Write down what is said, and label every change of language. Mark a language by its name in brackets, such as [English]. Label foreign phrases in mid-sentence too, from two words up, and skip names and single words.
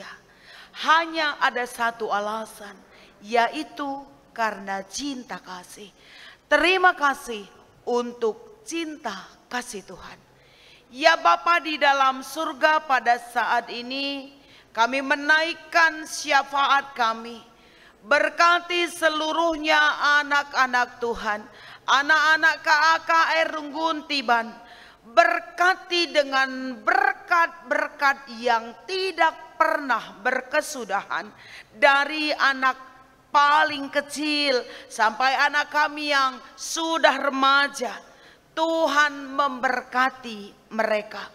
[Indonesian] Hanya ada satu alasan, yaitu karena cinta kasih. Terima kasih untuk cinta kasih Tuhan. Ya Bapa di dalam surga, pada saat ini kami menaikkan syafaat kami. Berkati seluruhnya anak-anak Tuhan, anak-anak KAKR Runggun Tiban, berkati dengan berkat-berkat yang tidak pernah berkesudahan, dari anak paling kecil sampai anak kami yang sudah remaja. Tuhan memberkati mereka.